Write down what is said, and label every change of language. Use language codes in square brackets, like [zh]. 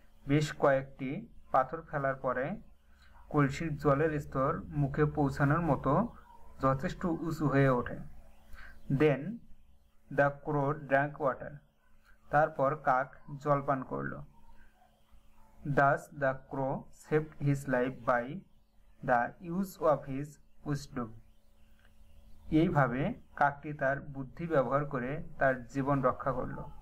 [bn] বেশ কয়েকটি পাথর ফেলার পরে কলসির জলের স্তর মুখে পৌঁছানোর মতো যথেষ্ট উঁচু হয়ে ওঠে। [en] Then the crow drank water. [bn] তারপর কাক জল পান করল। [en] Thus the crow saved his life by the use of his wisdom. [bn] এইভাবে কাকটি তার বুদ্ধি ব্যবহার করে তার জীবন রক্ষা করল।